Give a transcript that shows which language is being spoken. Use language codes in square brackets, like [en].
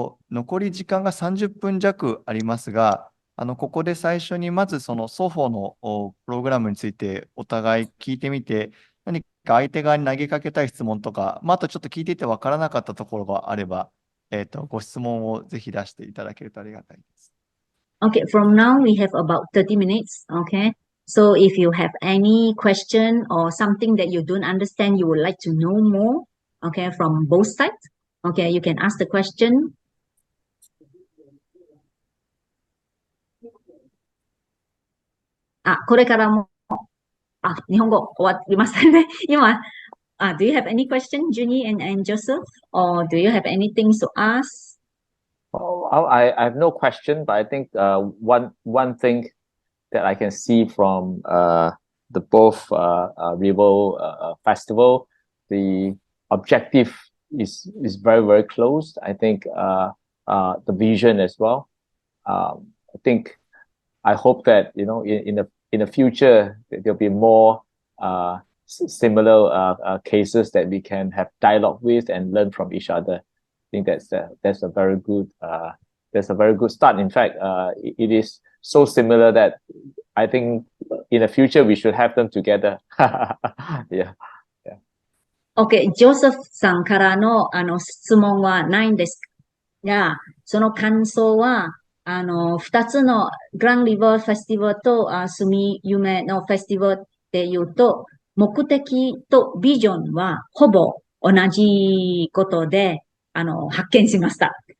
[ja] 残り時間が30分弱ありますが、ここで最初にまずその双方のプログラムについてお互い聞いてみて、何か相手側に投げかけたい質問とか、あとちょっと聞いていてわからなかったところがあれば、ご質問をぜひ出していただけるとありがたいです。 [en] Okay, from now we have about 30 minutes. Okay, so if you have any question or something that you don't understand, you would like to know more, okay, from both sides, okay, you can ask the question. [ja] これからも、日本語終わりましたね。今、 [en] do you have any question, Junie and Joseph? Or do you have anything to ask? Oh, I have no question, but I think one thing that I can see from the both River Festival, the objective is very, very close. I think the vision as well. I hope that in the future there'll be more similar cases that we can have dialogue with and learn from each other. I think that's a very good start. In fact, it is so similar that I think in the future we should have them together. Yeah. [ja] Okay, ジョセフさんからの質問はないんですが、その感想は二つのグランリバーフェスティバルとすみゆめのフェスティバルっていうと、目的とビジョンはほぼ同じことで、発見しました。